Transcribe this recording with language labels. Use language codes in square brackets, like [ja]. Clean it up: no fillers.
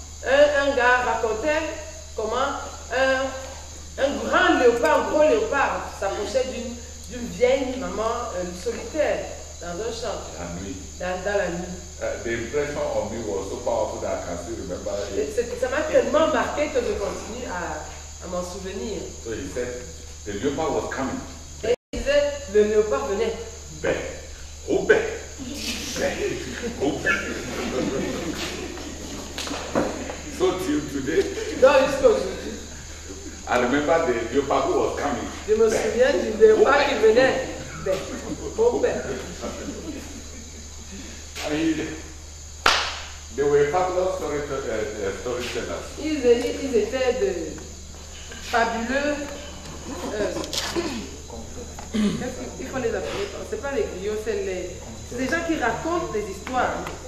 [fr] un gars racontait comment un grand léopard, un gros léopard, s'approchait d'une vieille maman solitaire dans un champ, La nuit. dans la nuit. [en] The impression on me was so powerful that I can still remember it. [fr] Ça m'a tellement marqué que je continue à m'en souvenir. [en] So he said, the leopard was coming. [fr] Et il disait, le léopard venait. Bang. Oh, bang. Bang. Oh, bang. [en] So till today, [fr] Donc jusqu'à aujourd'hui, [en] I remember the leopard who was coming. [fr] je me souviens du léopard qui venait. Ben, oh ben. [en] I mean, they were fabulous storytellers. [fr] Ils étaient de fabuleux. Il faut les appeler. C'est pas les griots, c'est des gens qui racontent des histoires.